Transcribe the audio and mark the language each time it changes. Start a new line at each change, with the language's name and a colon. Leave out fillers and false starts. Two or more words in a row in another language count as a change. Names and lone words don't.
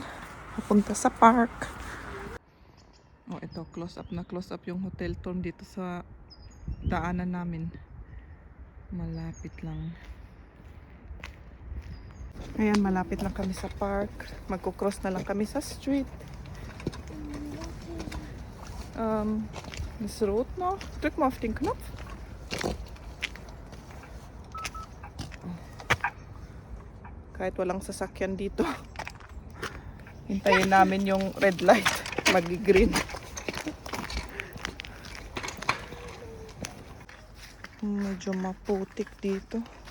Filipino: Papunta sa park. Ito,
English: close up
Filipino: yung
English: hotel tour
Filipino: dito sa daanan namin. Malapit lang. Ayan, malapit lang kami sa park. Magko-cross na lang kami sa street.
German: Das rot noch. Drück mal auf den Knopf.
Filipino: Kahit walang sasakyan dito. Hintayin namin yung
English: red light.
Filipino: Mag-green. Medyo maputik dito.